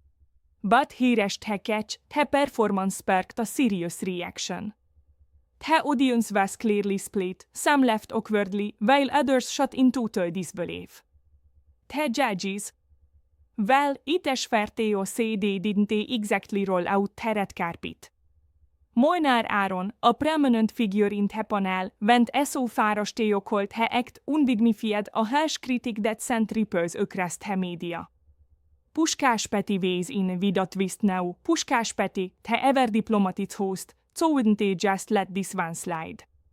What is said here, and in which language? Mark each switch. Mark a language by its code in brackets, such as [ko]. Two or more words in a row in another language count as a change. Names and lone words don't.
[en] But here is the catch: the performance sparked a serious reaction. The audience was clearly split, some laughed awkwardly, while others shot in total disbelief. The judges, well, it is fair to say they didn't exactly roll out the red carpet. Molnár Áron, a prominent figure in the panel, went so far as to call the act undignified, a harsh critic that sent ripples across the media. Puskás Peti weighs in with a twist now. Puskás Peti, the ever-diplomatic host, couldn't just let this one slide.